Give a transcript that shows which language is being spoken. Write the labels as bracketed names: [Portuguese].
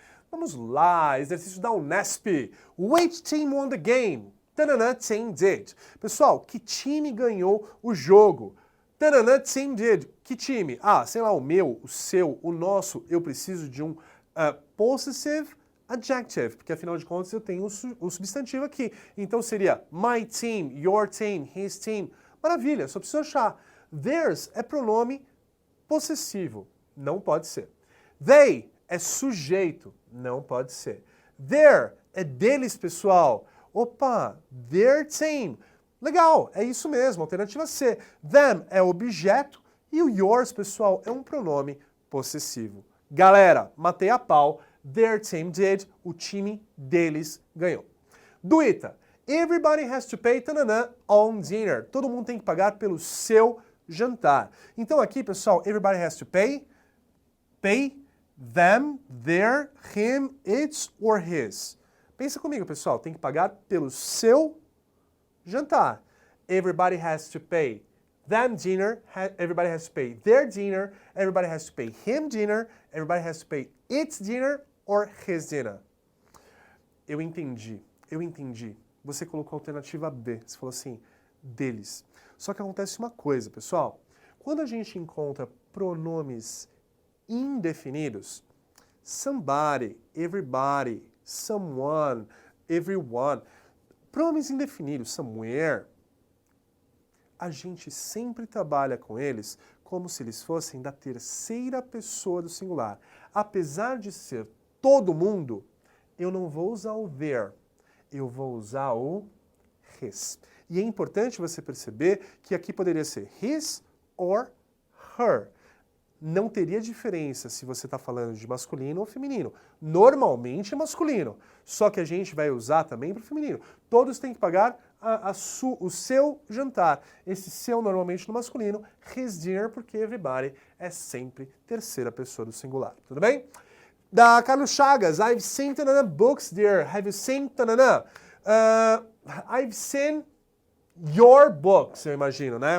[Portuguese] Vamos lá, exercício da Unesp. [English] Which team won the game? Tanana, team did. [Portuguese] Pessoal, que time ganhou o jogo? [English] Tanana, team did. [Portuguese] Que time? Sei lá, o meu, o seu, o nosso. Eu preciso de um possessive adjective, porque afinal de contas eu tenho o substantivo aqui. Então seria [English] my team, your team, his team. [Portuguese] Maravilha, só preciso achar. Theirs é pronome possessivo. Não pode ser. They é sujeito. Não pode ser. Their é deles, pessoal. Opa, [English] their team. [Portuguese] Legal, é isso mesmo, alternativa C. Them é objeto e o yours, pessoal, é um pronome possessivo. Galera, matei a pau. [English] Their team did, [Portuguese] o time deles ganhou. [English] Do ITA, everybody has to pay tanana, on dinner. [Portuguese] Todo mundo tem que pagar pelo seu jantar. Então aqui, pessoal, [English] everybody has to pay them, their, him, its or his. [Portuguese] Pensa comigo, pessoal, tem que pagar pelo seu jantar. [English] Everybody has to pay them dinner, everybody has to pay their dinner, everybody has to pay him dinner, everybody has to pay its dinner or his dinner. [Portuguese] Eu entendi. Você colocou a alternativa B. Você falou assim, deles. Só que acontece uma coisa, pessoal. Quando a gente encontra pronomes indefinidos, [English] somebody, everybody, someone, everyone, [Portuguese] pronomes indefinidos, [English] somewhere, [Portuguese] a gente sempre trabalha com eles como se eles fossem da terceira pessoa do singular. Apesar de ser todo mundo, eu não vou usar o their, eu vou usar o his. E é importante você perceber que aqui poderia ser [English] his or her. [Portuguese] Não teria diferença se você está falando de masculino ou feminino. Normalmente é masculino, só que a gente vai usar também para o feminino. Todos têm que pagar o seu jantar. Esse seu normalmente no masculino, [English] his dinner, [Portuguese] porque everybody é sempre terceira pessoa do singular. Tudo bem? [English] Da Carlos Chagas, I've seen tanana books there. Have you seen tanana? I've seen your books, [Portuguese] eu imagino, né?